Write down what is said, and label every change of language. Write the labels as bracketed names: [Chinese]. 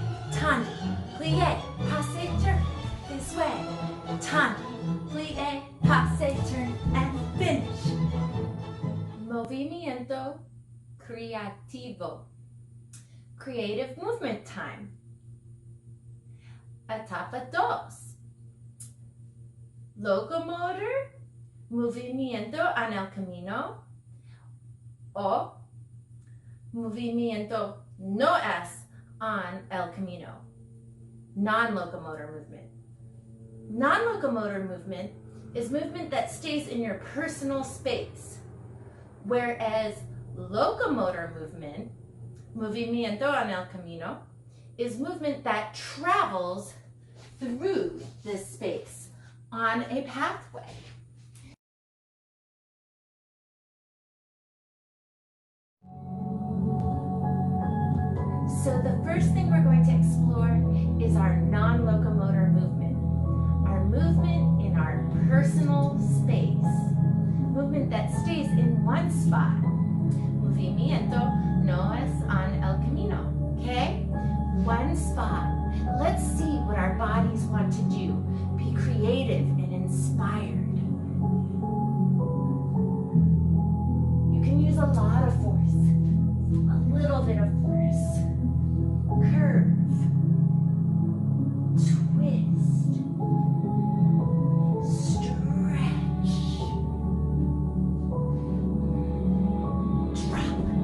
[English] Tendu, plie, passe, turn. This way. Tendu, plie, passe, turn, and finish. [Spanish] Movimiento creativo. [English] Creative movement time. [Spanish] Etapa 2. Locomotor, movimiento en el camino, o movimiento no es en el camino. [English] Non-locomotor movement. Non-locomotor movement is movement that stays in your personal space, whereas locomotor movement, [Spanish] movimiento en el camino, [English] is movement that travels through this space on a pathway. So the first thing we're going to explore is our non-locomotor movement. Our movement in our personal space. Movement that stays in one spot. [Spanish] Movimiento no es en el camino. [English] Okay? One spot. Let's see what our bodies want to do. Be creative and inspired. You can use a lot of force, a little bit of force. Curve, twist, stretch, drop.